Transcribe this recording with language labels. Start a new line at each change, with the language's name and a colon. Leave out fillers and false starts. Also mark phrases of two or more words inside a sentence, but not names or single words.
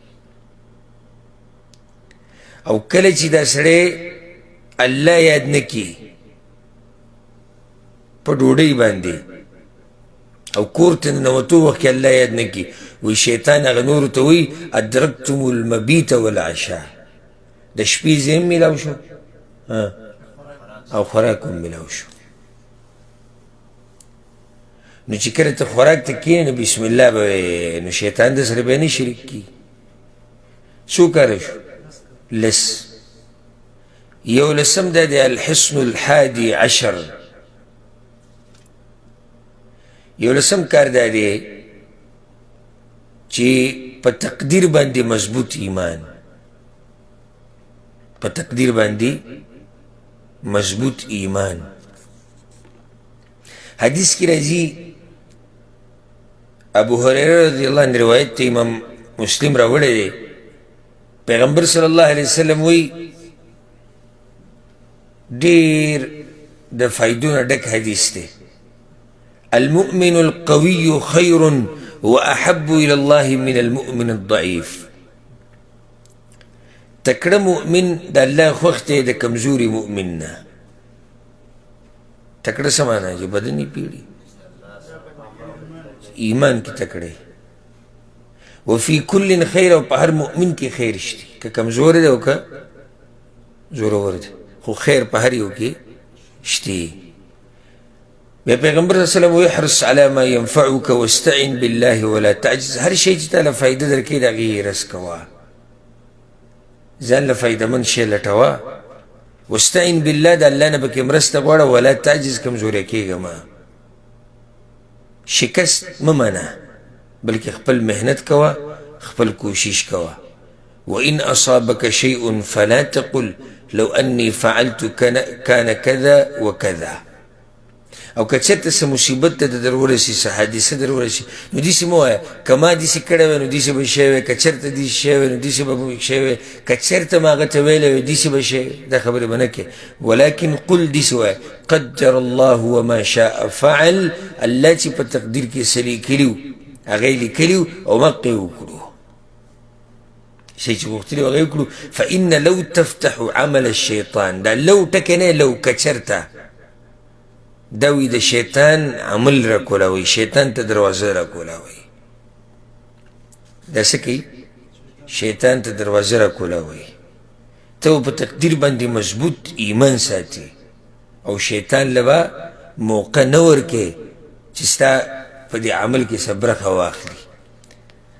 Pashto: او کله چې دا سړی الله یاد نه کړي په ډوډۍ باندې او کور ته ننوتو وخت کې الله یاد نه کړي وایي شیطان هغه نورو ته وایي
Arabic: ادرکتم المبیت والعشاء
Pashto: د شپې ځای هم میلاو شو او خوراک هم میلاو شو. نو چې کله ته خوراک ته کښېنې نو بسم الله به وایې نو شیطان د سره بیا نه شریک کړي. څو کاره شو لس. یو لسم دا دی
Arabic: الحصن الحادي عشر.
Pashto: یو لسم کار دا دی چې په تقدیر باندې مضبوط ایمان په تقدیر باندې مضبوط ایمان. حدیث کی راځي ابو هريره
Arabic: رضی الله عنه
Pashto: روایت ته امام مسلم راوړی دی پیغمبر
Arabic: صلی الله علیه وسلم
Pashto: وی ډیر د فایدو نه ډک حدیث دی
Arabic: المؤمن القوي خير واحب الى الله من المؤمن الضعيف.
Pashto: تکړه مؤمن د الله خوښ دی د کمزوري مؤمن نه. تکړه څه معنا چې بدن یې پیړي ایمان کې تکړه
Arabic: وفي كل خیر
Pashto: او په هر مؤمن کې خیر شته که کمزور دی او که زورور دی خو خیر په هر یو کې شته. بیا پیغمبر
Arabic: صلی الله علیه وسلم احرص على ما ينفعك واستعن بالله ولا تعجز.
Pashto: هر شی چې تعالی فائدہ درکړي د هغې رس کوه ځان له فایدهمند شی لټوه
Arabic: واستعن بالله
Pashto: د الله نه پکې مرسته غواړه
Arabic: ولا تعجز
Pashto: کمزوری کېږه مه شکست مه منه بلکې خپل محنت کوه خپل کوشش کوه.
Arabic: وإن أصابك شيء فلا تقل لو أني فعلت كان كذا وكذا.
Pashto: او که چېرته څه مصیبت ته در ورسي څه حادثه در ورسي نو داسې مه وایه که ما داسې کړی وی نو داسې به شوی وی که چېرته داسې شوی وی نو داسې به شوی وی که چېرته ما هغه ته ویلی وی داسې به شوی دا خبرې به نه کوې
Arabic: ولکن قل
Pashto: داسې وایه
Arabic: قدر الله وما شاء فعل.
Pashto: الله چې په تقدیر کې څه لیکلي وو هغه یې لیکلي وو او مقې وکړو شی چې غوښتلي وو هغه یې وکړو.
Arabic: فإن لو تفتح عمل الشیطان
Pashto: دا لو ټکی نه لو که چېرته دا وی د شیطان عمل را کولاوی شیطان ته دروازه را کولاوی دا څه کوي شیطان ته دروازه را کولاوی. ته په تقدیر باندې مضبوط ایمان ساتي او شیطان له به موقع نه ورکې چې ستا په دې عمل کې څه برخه واخلي.